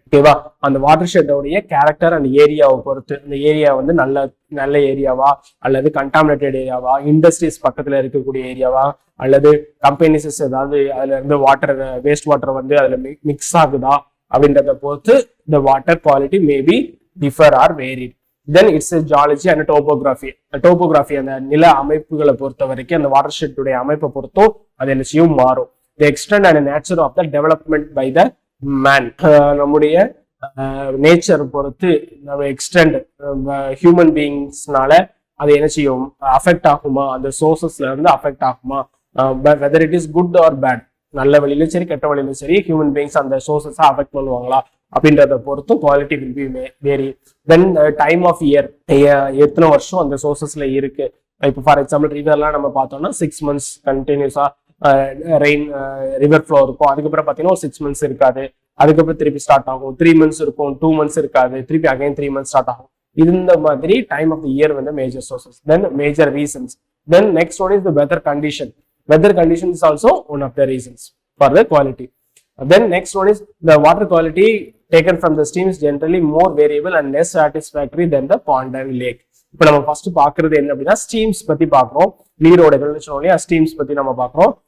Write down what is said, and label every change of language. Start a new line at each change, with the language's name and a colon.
Tamil: ஓகேவா, அந்த water ஷெட்டோடைய character and ஏரியாவை பொறுத்து இந்த ஏரியா வந்து நல்ல ஏரியாவா அல்லது கண்டாமினேட்டட் ஏரியாவா, இண்டஸ்ட்ரீஸ் பக்கத்துல இருக்கக்கூடிய ஏரியாவா அல்லது கம்பெனிஸ் ஏதாவது அதுல இருந்து வாட்டர் வேஸ்ட் வாட்டர் வந்து அதுல மிக்ஸ் ஆகுதா அப்படின்றத பொறுத்து
English: the water quality may be differ or varied. Then it's a geology and a topography.
Tamil: Topography அந்த நில அமைப்புகளை பொறுத்த வரைக்கும் அந்த வாட்டர் ஷெட்டுடைய அமைப்பை பொறுத்தும் அது என்ன செய்யும், மாறும்.
English: The extent and nature of the development by the man.
Tamil: நம்முடைய நேச்சர் பொறுத்து நம்ம எக்ஸ்டெண்ட் ஹியூமன் பீயிங்ஸ்னால அது என்ன செய்யும், அஃபெக்ட் ஆகுமா, அந்த சோர்சஸ்ல இருந்து அஃபெக்ட் ஆகுமா,
English: whether it is good or bad,
Tamil: நல்ல வழியிலும் சரி கெட்ட வழியிலும் சரி ஹியூமன் பீயிங்ஸ் அந்த சோர்சஸை அஃபெக்ட் பண்ணுவாங்களா அப்படின்றத பொறுத்தும்
English: Quality will be vary. Then time of year,
Tamil: எத்தனை வருஷம் அந்த சோர்சஸ்ல இருக்கு. இப்போ ஃபார் எக்ஸாம்பிள் ரிவர்லாம் நம்ம பார்த்தோம்னா 6 months கண்டினியூஸா ரெயின் ரிவர் ஃப்ளோ இருக்கும். அதுக்கப்புறம் பார்த்தீங்கன்னா ஒரு 6 months இருக்காது, அதுக்கப்புறம் திருப்பி ஸ்டார்ட் ஆகும். 3 months இருக்கும், 2 months இருக்காது, திருப்பி அகைன் 3 months ஸ்டார்ட் ஆகும். இந்த மாதிரி டைம் ஆஃப் த இயர் வந்து major sources.
English: Then major reasons. Then next one is the weather condition. Weather condition is also one of the reasons for the quality. Then next one is the water quality taken from the stream is generally more variable and less satisfactory than the pond and lake.
Tamil: இப்போ நம்ம first பாக்குறது என்ன அப்படின்னா streams பத்தி பாக்குறோம், நீரோடைகள்னு சொன்னோம் இல்லையா, streams பத்தி நம்ம பாக்குறோம்.